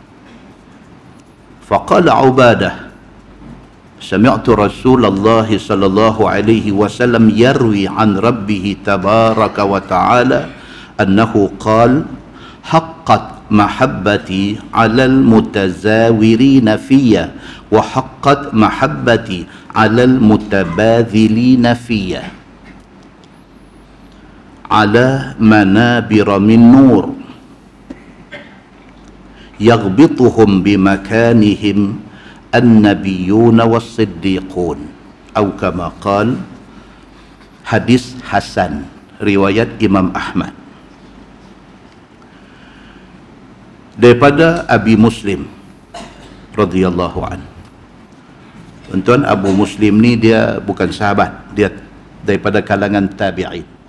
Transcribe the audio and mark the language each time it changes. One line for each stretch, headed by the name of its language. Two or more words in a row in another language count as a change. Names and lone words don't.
Arabic: فقال عبادة سمعت رسول الله صلى الله عليه وسلم يروي عن ربه تبارك وتعالى أنه قال حقت محبتي على المتزاورين في وحقت محبتي على المتباذلين في على منابر من نور يغبطهم بمكانهم النبيون والصديقون أو كما قال.
Malay: Hadis hasan riwayat Imam Ahmad daripada Abi Muslim
Arabic: رضي الله عن.
Malay: Tuan-tuan, Abu Muslim ni dia bukan sahabat, dia daripada kalangan tabi'in.